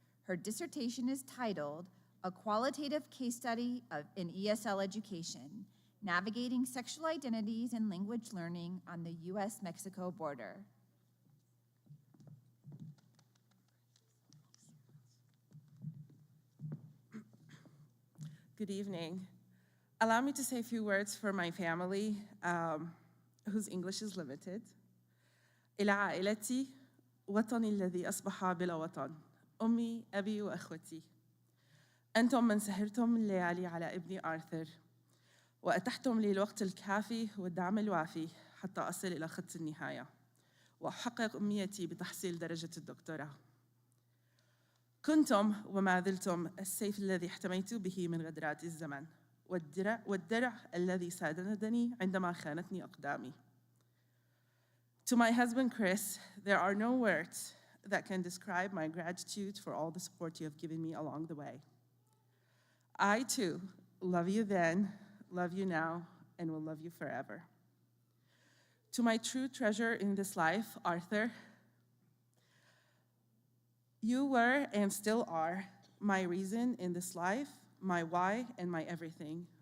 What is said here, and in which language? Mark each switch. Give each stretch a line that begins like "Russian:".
English: Her dissertation is titled, A Qualitative Case Study in ESL Education, Navigating Sexual Identities and Language Learning on the U.S.-Mexico Border. Good evening. Allow me to say a few words for my family, whose English is limited.
Arabic: إلى عائلتي وطني الذي أصبح بلا وطن أمي أبي وأخوتي أنتم من سهرتم الليالي على ابني آرثر وأتحتم لي الوقت الكافي والدعم الوافي حتى أصل إلى خط النهاية وأحقق أمنيتي بتحصيل درجة الدكتوراه. كنتم وما زلتم السيف الذي احتميت به من غدرات الزمن والدرع الذي ساندني عندما خانتني أقدامي.
English: To my husband, Chris, there are no words that can describe my gratitude for all the support you have given me along the way. I, too, love you then, love you now, and will love you forever. To my true treasure in this life, Arthur, you were and still are my reason in this life, my why, and my everything.